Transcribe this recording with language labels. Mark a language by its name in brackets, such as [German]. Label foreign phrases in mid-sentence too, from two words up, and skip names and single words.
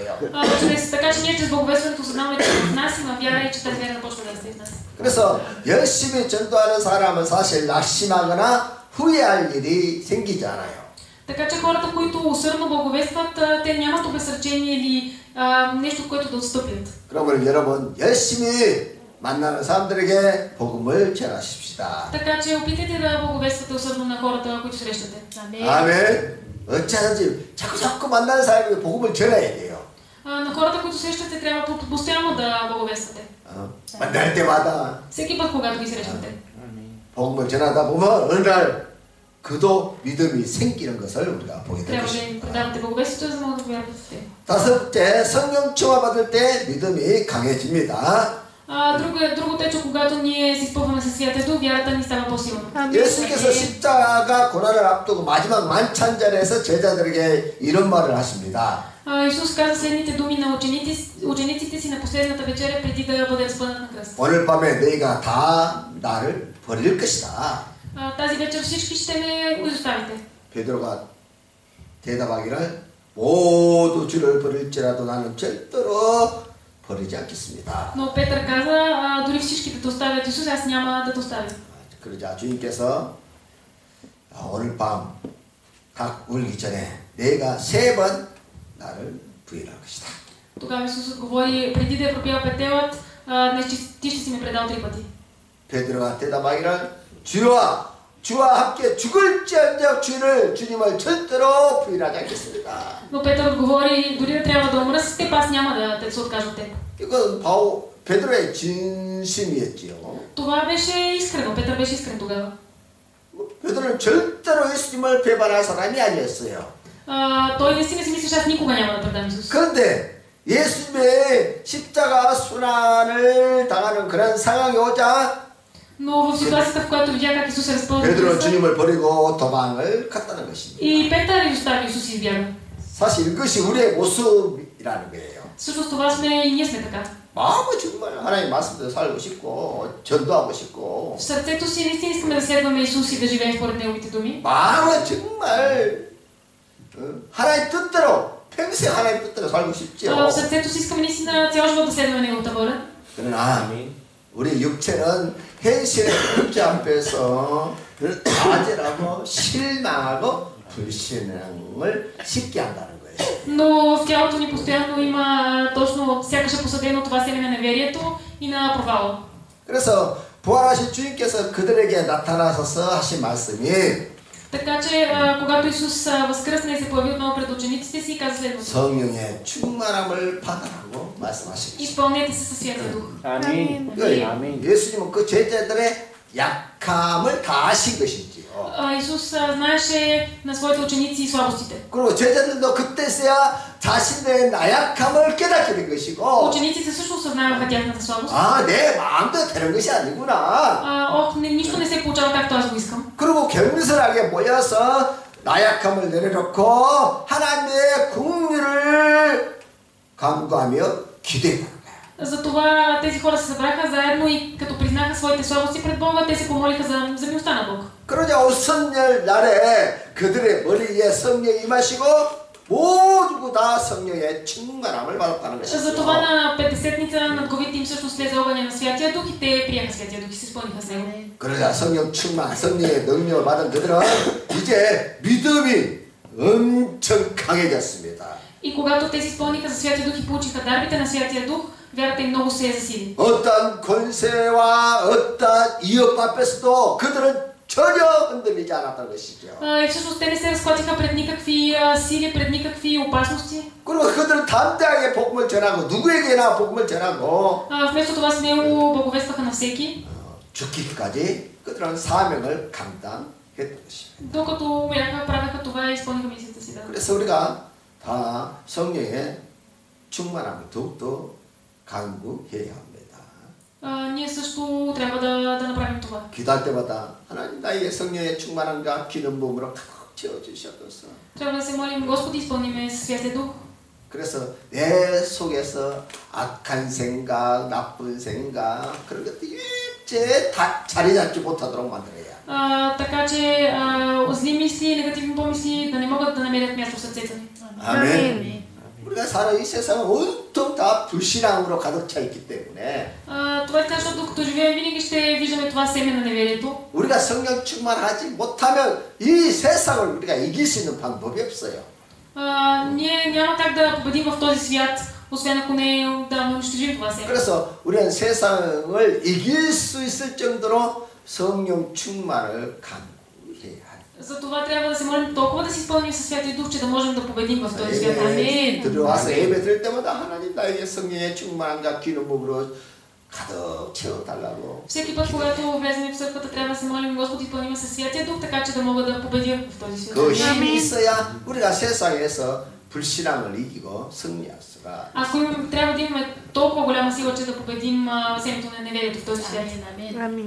[Bulgarian] Така че ние чрез благовестването осъзнаваме, че в нас има вяра и че тази вяра започва да расте в нас. [Korean] 그래서 열심히 전도하는 사람은 사실 낙심하거나 후회할 일이 생기지 않아요. [Bulgarian] Така че хората, които усърдно благовестват, те нямат обезсърчение или нещо, от което да отстъпят. [Korean] 그러면 여러분 열심히 만나는 사람들에게 복음을 전하십시다. [Bulgarian] Така че опитайте да благовествате усърдно на хората, които срещате. [Korean] 아멘. 어쩌든지 자꾸 만나는 사람에게 복음을 전해야 돼요. [Bulgarian] На хората, които срещате, трябва постоянно да благовествате. [Korean] 만날 때마다 [Bulgarian] Всеки път, когато ги срещате. [Korean] 복음을 전하다 보면 어느 날 그도 믿음이 생기는 것을 우리가 보게 될 [Bulgarian] Трябва да [Korean] 것입니다. [Bulgarian] им предавате благовестието, за да могат да вярват в те. [Korean] 다섯째, 성령 충만 받을 때 믿음이 강해집니다. [Bulgarian] Другото е, че когато ние се изпълваме със Святия Дух, вярата ни става по-силна. [Korean] 예수님께서 십자가 고난을 앞두고 마지막 만찬절에서 제자들에게 이런 말을 하십니다. [Bulgarian] Исус каза следните думи на учениците си на последната вечеря, преди да бъде разпънат на кръст. [Korean] 오늘 밤에 너희가 다 나를 버릴 것이다. [Bulgarian] Тази вечер всички ще ме изоставите. [Korean] 베드로가 대답하기를 모두 주를 버릴지라도 나는 절대로 버리지 않겠습니다. [Bulgarian] Но Петър каза, дори всички да те оставят Исус, аз няма да те оставя. [Korean] 그러자 주님께서 오늘 밤 각 울기 전에 내가 3번 나를 부인할 것이다. [Bulgarian] Тогава Исус отговори, преди да е пропял петелът, днес ти ще си ме предал 3 пъти. [Korean] 베드로가 대답하기를 주와 함께 죽을지언정 주님을 절대로 부인하지 않겠습니다. [Bulgarian] Но Петър отговори, дори да трябва да умра с теб, аз няма да се откажа от теб. [Korean] 이건 바로 베드로의 진심이었지요. [Bulgarian] Това беше искрено, Петър беше искрен тогава. [Korean] 베드로는 절대로 예수님을 배반할 사람이 아니었어요. [Bulgarian] Той наистина си мислеше, аз никога няма да предам Исус. [Korean] 그런데 예수님의 십자가 순환을 당하는 그런 상황이 오자 [Bulgarian] Но в ситуацията, в която видя как Исус е разпълнен [Korean] 베드로는 [Bulgarian] кръста, [Korean] 주님을 버리고 도망을 갔다는 것입니다. [Bulgarian] и Петър изостави Исус и избяга. [Korean] 사실 이것이 우리의 모습이라는 거예요. [Bulgarian] Всъщност това сме и ние сме така. [Korean] 마음은 정말 하나님 말씀대로 살고 싶고 전도하고 싶고 [Bulgarian] В сърцето си наистина искаме да следваме Исус и да живеем според Неговите думи. [Korean] 마음은 정말 하나님 뜻대로 평생 하나님 뜻대로 살고 싶죠. [Bulgarian] В сърцето си искаме наистина цял живот да следваме Неговата воля. [Korean] 그러나 우리 육체는 현실의 문제 앞에서 좌절하고 실망하고 불신앙을 쉽게 한다는 거예요. [Bulgarian] Но в тялото ни постоянно има точно сякаш е посадено това семе на неверието и на провала. [Korean] 그래서 부활하신 주님께서 그들에게 나타나셔서 하신 말씀이 [Bulgarian] Така че, когато Исус възкръсне и се появи отново пред учениците си, каза следното. [Korean] 성령의 충만함을 받으라고 말씀하시겠습니다. [Bulgarian] Изпълнете се със Святия Дух. [Korean] 아멘. 그러니까 아멘. 예수님은 그 제자들의 약함을 다 아신 것이지요. [Bulgarian] Исус знаеше на своите ученици и слабостите. [Korean] 그리고 제자들도 그때서야 자신의 나약함을 깨닫게 된 것이고 [Bulgarian] Учениците също осъзнаваха тяхната слабост. [Korean] 내 마음대로 되는 것이 아니구나. [Bulgarian] Нищо не се получава както аз го искам. [Korean] 그리고 겸손하게 모여서 나약함을 내려놓고 하나님의 긍휼을 간구하며 기도했다. [Bulgarian] Затова тези хора се събраха заедно и като признаха своите слабости пред Бога, те се помолиха за милостта на Бог. [Korean] 그러자 오순절 날에 그들의 머리 위에 성령이 임하시고 모두 다 성령의 충만함을 받았다는 [Bulgarian] Затова [Korean] 것이죠. [Bulgarian] на Петдесетница над главите им всъщност слезе огъня на Святия Дух и те приеха Святия Дух и се изпълниха с него. [Korean] 그러자 성령 충만, 성령의 능력을 받은 그들은 이제 믿음이 엄청 강해졌습니다. [Bulgarian] И когато те се изпълниха за Святия Дух и получиха дарбите на Святия Дух, вярата им много се засили. [Korean] 어떤 권세와 어떤 위협 앞에서도 그들은 전혀 흔들리지 않았다는 것이죠. [Bulgarian] И всъщност те не се разклатиха пред никакви сили, пред никакви опасности. [Korean] 그리고 그들은 담대하게 복음을 전하고 누구에게나 복음을 전하고 [Bulgarian] Вместо това смело благовестваха на всеки, [Korean] 죽기까지 그들은 사명을 감당했던 것입니다. [Bulgarian] докато умираха, правеха това и изпълниха мисията си. Да. [Korean] 그래서 우리가 다 성령의 충만함을 더욱더 강구해야 합니다. [Bulgarian] Ние също трябва да направим това. [Korean] 기도할 때마다 하나님 나에게 성령의 충만함과 기름 부음으로 가득 채워주시옵소서. [Bulgarian] Трябва да се молим, Господи, изпълни ме със Святия Дух. [Korean] 그래서 내 속에서 악한 생각, 나쁜 생각 그런 것들이 일체 다 자리 잡지 못하도록 만들어야. [Bulgarian] Така че зли мисли, негативни помисли да не могат да намерят място в сърцето ни. [Korean] 아멘. 우리가 사는 이 세상은 온통 다 불신앙으로 가득 차 있기 때문에 [Bulgarian] Това е така, защото докато живеем, винаги ще виждаме това семе на неверието. [Korean] 우리가 성령 충만하지 못하면 이 세상을 우리가 이길 수 있는 방법이 없어요. [Bulgarian] Ние няма как да победим в този свят, освен ако не да унищожим това семе. [Korean] 그래서 우리는 세상을 이길 수 있을 정도로 성령 충만을 강구해야 합니다. [Bulgarian] Затова трябва да се молим толкова да си изпълним със Святия Дух, че да можем да победим в този свят. Амин. [Korean] 들어와서 예배 드릴 때마다 하나님 나에게 성령의 충만함과 기름 부음으로 가득 채워달라고. [Bulgarian] Всеки път, когато влезем в църквата, трябва да се молим, Господи, изпълни ме със Святия Дух, така че да мога да победя в този свят. [Korean] 그 힘이 있어야 우리가 세상에서 불신앙을 이기고 승리할 수가. [Bulgarian] Ако трябва да имаме толкова голяма сила, че да победим семето на неверието в този свят. [Korean] 아멘.